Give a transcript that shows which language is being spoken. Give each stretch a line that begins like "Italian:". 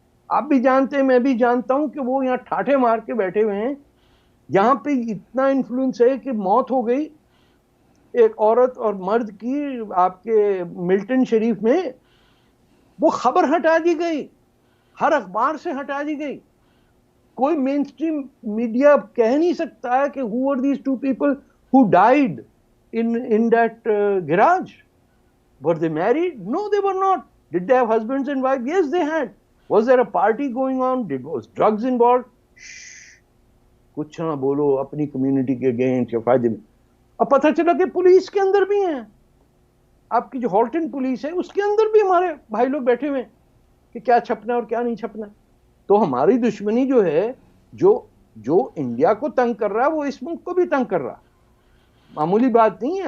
Urdu: آپ بھی جانتے ہیں, میں بھی جانتا ہوں کہ وہ یہاں ٹھاٹھے مار کے بیٹھے ہوئے ہیں. یہاں پہ اتنا انفلوئنس ہے کہ موت ہو گئی ایک عورت اور مرد کی آپ کے ملٹن شریف میں, وہ خبر ہٹا دی گئی, ہر اخبار سے ہٹا دی گئی. کوئی مین سٹریم میڈیا کہہ نہیں سکتا ہے کہ
English: who are these two people who died in that garage. Were they married? No, they were not. Did they have husbands and wives? Yes, they had. Was there a party going on? Was drugs involved? Shh.
Urdu: کچھ نہ بولو اپنی community کے against یا فائدے میں. اب پتہ چلا کہ پولیس کے اندر بھی ہیں, آپ کی جو ہالٹن پولیس ہے اس کے اندر بھی ہمارے بھائی لوگ بیٹھے ہوئے ہیں کہ کیا چھپنا اور کیا نہیں چھپنا. تو ہماری دشمنی جو ہے, جو انڈیا کو تنگ کر رہا ہے وہ اس ملک کو بھی تنگ کر رہا. معمولی بات نہیں ہے.